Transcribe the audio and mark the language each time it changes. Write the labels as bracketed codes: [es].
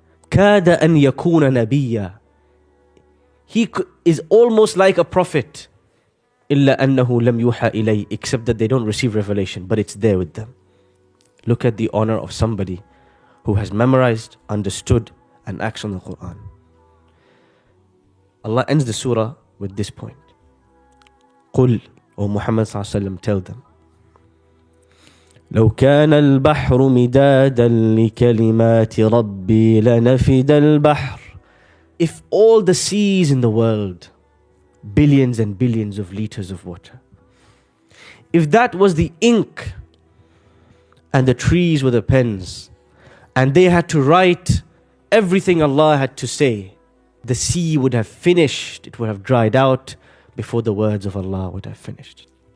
[ar] Kada an yakuna nabiyya. [en] He is almost like a prophet. [ar] Illa annahu lam yuha ilay, [en] except that they don't receive revelation, but it's there with them. Look at the honor of somebody who has memorized, understood, and acts on the Quran. Allah ends the surah with this point. [ar] قل, [en] O Muhammad [ar] صلى الله عليه وسلم, [en] tell them, [ar] لو كان البحر مدادا لكلمات ربي لنفد البحر. [en] If all the seas in the world, billions and billions of liters of water, if that was the ink and the trees were the pens, and they had to write everything Allah had to say, the sea would have finished, it would have dried out before the words of Allah would have finished.